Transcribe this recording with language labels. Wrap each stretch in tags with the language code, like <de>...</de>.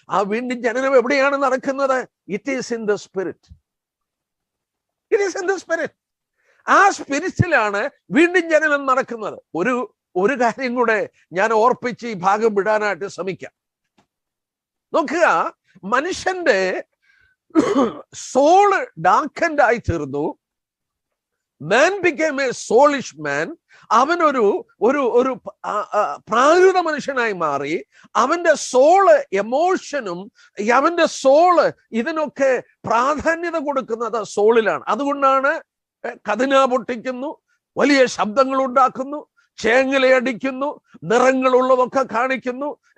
<ml>ആ വീണ്ടും ജനനം എവിടെയാണ് നടക്കുന്നത്?</ml> <en>It is in the spirit. It is in the spirit.</en> <ml>ആ സ്പിരിറ്റിലാണ് വീണ്ടും ജനനം നടക്കുന്നത്. ഒരു കാര്യം കൂടെ ഞാൻ ഓർപ്പിച്ച് ഈ ഭാഗം വിടാനായിട്ട് ശ്രമിക്കാം. നോക്കുക, മനുഷ്യന്റെ സോള് ഡാർക്കൻഡ് ആയി തീർന്നു.</ml> <en>Man became a soulish man.</en> <ml>അവനൊരു ഒരു പ്രാകൃത മനുഷ്യനായി മാറി. അവന്റെ സോള് എമോഷനും അവന്റെ സോള് ഇതിനൊക്കെ പ്രാധാന്യത കൊടുക്കുന്നത് സോളിലാണ്. അതുകൊണ്ടാണ് കതിന പൊട്ടിക്കുന്നു, വലിയ ശബ്ദങ്ങൾ ഉണ്ടാക്കുന്നു, ചേങ്ങലയടിക്കുന്നു, നിറങ്ങളുള്ളതൊക്കെ കാണിക്കുന്നു.</ml>